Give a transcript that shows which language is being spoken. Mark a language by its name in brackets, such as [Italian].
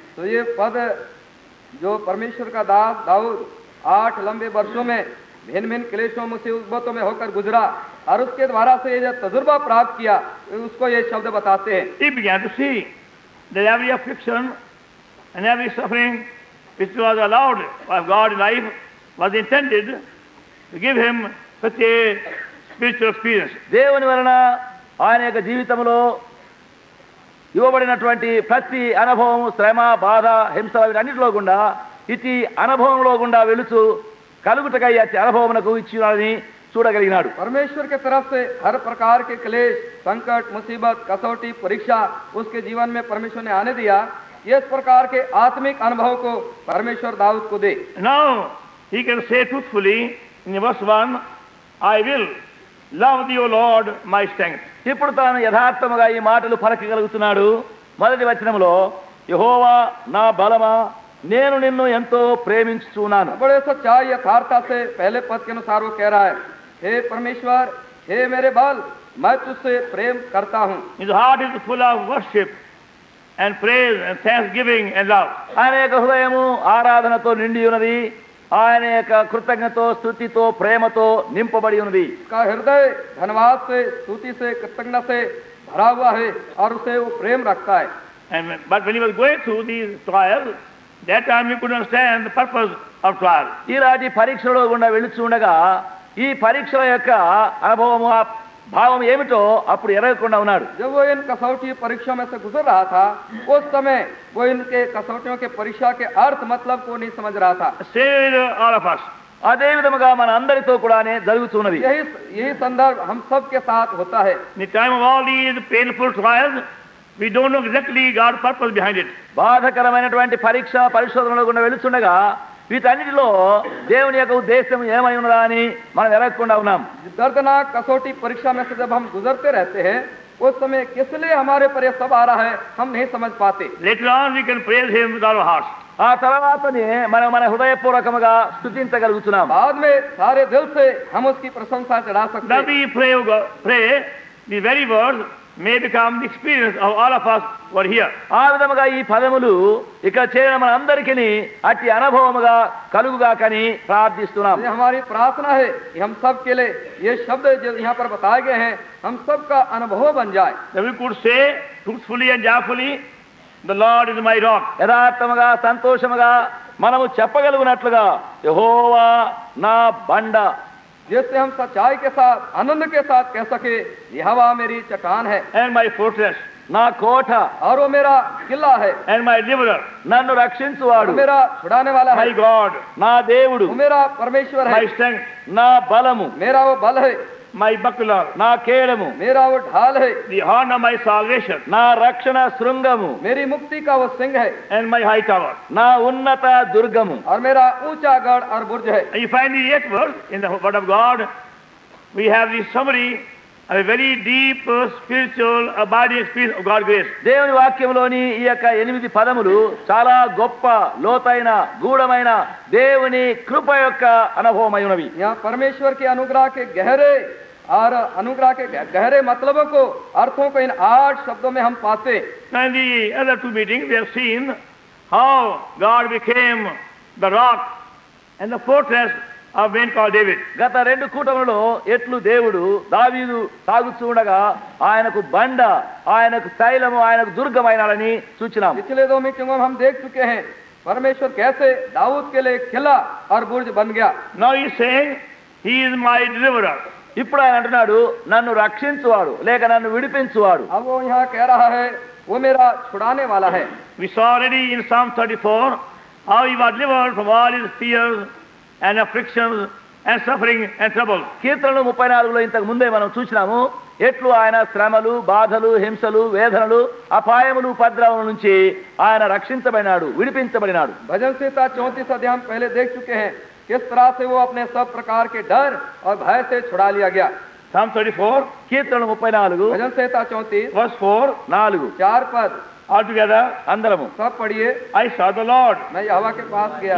[Hindi] तो ये पद जो परमेश्वर का दास दाऊद 8 लंबे वर्षों में भिन्न भिन्न क्लेशों मुसीबतों में होकर गुजरा और उसके द्वारा से ये जो तजुर्बा प्राप्त किया उसको ये शब्द बताते हैं. [English] He began to see that every affliction and every suffering which was allowed by God in life was intended to give him such a spiritual experience. [Telugu] దేవుని వలన ఆయన యొక్క జీవితంలో ఇవ్వబడినటువంటి ప్రతి అనుభవం, శ్రమ, బాధ, హింస వీటన్నిటిలో గుండా ఇటు అనుభవంలో గుండా వెళుతూ కలుగుటకై అనుభవమునకు ఇచ్చినాడని చూడగలిగినాడు. [Hindi] परमेश्वर के तरफ से हर प्रकार के क्लेश, संकट, मुसीबत, कसौटी, परीक्षा उसके जीवन में परमेश्वर ने आने दिया. ये इस प्रकार के आत्मिक अनुभव को परमेश्वर दाऊद को दे. [English] Now he can say truthfully in verse 1, I will love thee, O Lord, my strength. [Telugu] ఇప్పుడు తాను యథార్థముగా ఈ మాటలు పలకగలుగుతున్నాడు. మొదటి వచనంలో యెహోవా నా బలమా, నేను నిన్ను ఎంతో ప్రేమించుచున్నాను. [Hindi] बड़े सच्चाई यथार्थता से पहले पद के अनुसार वो कह रहा है, हे परमेश्वर, हे मेरे बल, मैं तुझसे प्रेम करता हूँ. [English] His heart is full of worship and praise and thanksgiving and love. [Telugu] ఆయన యొక్క హృదయము ఆరాధనతో నిండి ఉన్నది. ఆయన యొక్క కృతజ్ఞతో, స్తుతితో, ప్రేమతో నింపబడి ఉన్నది. [Hindi] उसका हृदय धन्यवाद से, स्तुति से, कृतज्ञता से भरा हुआ है और उसे वो प्रेम रखता है. [English] But when he was going through these trials, that time he couldn't understand the purpose of trial. [Telugu] ఈనాటి పరీక్షలో గుండా వెళుచుండగా ఈ పరీక్షల యొక్క అనుభవము, భావం ఏమిటో అప్పుడు ఎరగకుండా ఉన్నాడు. [Hindi] जब वो इन कसौटी परीक्षा में से गुजर रहा था, उस समय वो इनके कसौटियों के परीक्षा के अर्थ मतलब को नहीं समझ रहा था. [English] Same with all of us. [Telugu] అదే విధముగా మన అందరితో కూడానే జరుగుతున్నది. [Hindi] यही संदर्भ हम सब के साथ होता है. [English] In the time of all these painful trials, we don't know exactly God's purpose behind it. [Telugu] బాధకరమైనటువంటి పరీక్ష పరిశోధనలో గుండా వెళుచుండగా వీటన్నిటిలో దేవుని యొక్క ఉద్దేశం ఏమై ఉన్నదా అని మనం ఎరగకుండా ఉన్నాం. [Hindi] दर्दनाक कसौटी परीक्षा में से जब हम गुजरते रहते हैं, उस समय किस लिए हमारे पर यह सब आ रहा है हम नहीं समझ पाते. [English] Later on we can praise him with our hearts. [Telugu] ఆ తర్వాతనే మనం మన హృదయపూర్వకముగా స్తుతించగలుగుతున్నాం. [Hindi] बाद में सारे दिल से हम उसकी प्रशंसा चढ़ा सकते [English] That [Hindi] हैं. [English] we pray the very words may become the experience of all of us who are here. [Telugu] ఆ విధముగా ఈ పదములు ఇక్కడ చేరిన మన అందరికీ అట్టి అనుభవముగా కలుగుగా కని ప్రార్థిస్తున్నాం. [Hindi] ये हमारी प्रार्थना है कि हम सब के लिए ये शब्द जो यहाँ पर बताए गए हैं हम सब का अनुभव बन जाए. [English] That we could say truthfully and joyfully, the Lord is my rock. [Telugu] యథార్థముగా, సంతోషముగా మనము చెప్పగలుగునట్లుగా యెహోవా నా బండ, [Hindi] जिससे हम सच्चाई के साथ, आनंद के साथ कह सके यहोवा मेरी चट्टान है [English] And my fortress [Telugu] నా కోట, [Hindi] और वो मेरा किला है, [English] and my deliverer, [Telugu] నన్ను రక్షించువాడు, [Hindi] वो मेरा छुड़ाने वाला है, [English] my God, [Telugu] నా దేవుడు, [Hindi] वो मेरा परमेश्वर है, [English] my strength, [Telugu] నా బలము, [Hindi] मेरा वो बल है, [English] my buckler, [Telugu] నా కేడము, [Hindi] मेरा वो ढाल है, [English] the horn of my salvation, [Telugu] నా రక్షణ శృంగము, [Hindi] मेरी मुक्ति का वो सिंह है, [English] and my high tower. [Telugu] నా ఉన్నత దుర్గము. [Hindi] और मेरा ऊंचा गढ़ और बुर्ज है. [English] And you find the 8th verse in the word of God. We have the summary of a very deep spiritual abiding experience of God's grace. [Telugu] దేవుని వాక్యంలోని ఈ యొక్క 8 పదములు చాలా గొప్ప, లోతైన, గూఢమైన దేవుని కృప యొక్క అనుభవమై ఉన్నవి. [Hindi] यहाँ परमेश्वर के अनुग्रह के गहरे और अनुग्रह के गहरे मतलबों को, अर्थों को इन 8 शब्दों में हम पाते. [English] Now in the other 2 meetings we have seen how God became the rock and the fortress of men called David. [Telugu] గత 2 కూటములలో ఎట్లు దేవుడు దావీదు సాగుతుండగా ఆయనకు బండ, ఆయనకు శైలము, ఆయనకు దుర్గమైనాడని సూచనాం. [Hindi] पिछले 2 मीटिंगों में हम देख चुके हैं परमेश्वर कैसे दाऊद के लिए किला और बुर्ज बन गया. [English] Now he is saying he is my deliverer. [Telugu] ఇప్పుడు ఆయన అంటున్నాడు నన్ను రక్షించువాడు లేక నన్ను విడిపించువాడు. [Hindi] अब वो यहाँ कह रहा है वो मेरा छुड़ाने वाला है. [English] We saw already in Psalm 34 how he was delivered from all his fears and afflictions and suffering and troubles. [Telugu] కీర్తనలు 34లో ఇంతకు ముందే మనం చూసినాము ఎట్లు ఆయన శ్రమలు, బాధలు, హింసలు, వేదనలు, అపాయములు, ఉపద్రవముల నుంచి ఆయన రక్షించబడినాడు, విడిపించబడినాడు. [Hindi] भजन संहिता 34 अध्याय हम पहले देख चुके हैं किस तरह से वो अपने सब प्रकार के डर और भय से छुड़ा लिया गया। [English] Psalm 34, [Telugu] కీర్తనలు 34 [Hindi] भजन संहिता 34 [English] verse 4, [Telugu] 4 [Hindi] 4 पद [English] all together. [Telugu] అందరము [Hindi] सब पढ़िए। [English] I saw the Lord. [Hindi] मैं यहोवा के पास गया,